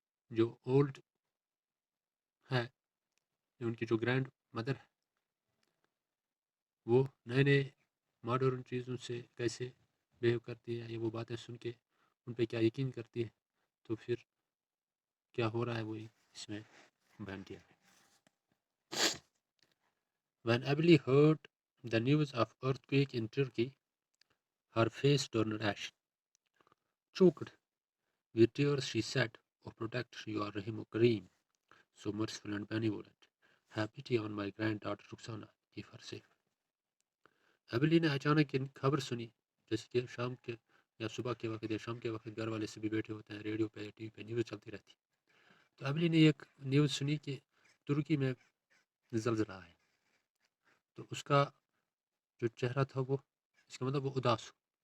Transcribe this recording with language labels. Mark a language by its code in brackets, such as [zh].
[hi] जो ओल्ड है जो उनकी जो ग्रैंड मदर है वो नए नए मॉडर्न चीज़ों से कैसे बिहेव करती है या वो बातें सुन के उन पर क्या यकीन करती है तो फिर क्या हो रहा है वो इसमें बयान किया है [en] When Emily heard the news of earthquake in Turkey, her face turned ashen. Choked with tears, she said, "O protect your Rahim Kareem, so merciful and benevolent. Have pity on my granddaughter Ruxana, keep her safe." [hi] Ability ने अचानक इन खबर सुनी जैसे कि शाम के या सुबह के वक्त या शाम के वक्त घर वाले सभी बैठे होते हैं रेडियो पे या टीवी पे न्यूज़ चलती रहती तो एबिली ने एक न्यूज़ सुनी कि तुर्की में ज़लज़ला है तो उसका जो चेहरा था वो इसका मतलब वो उदास हो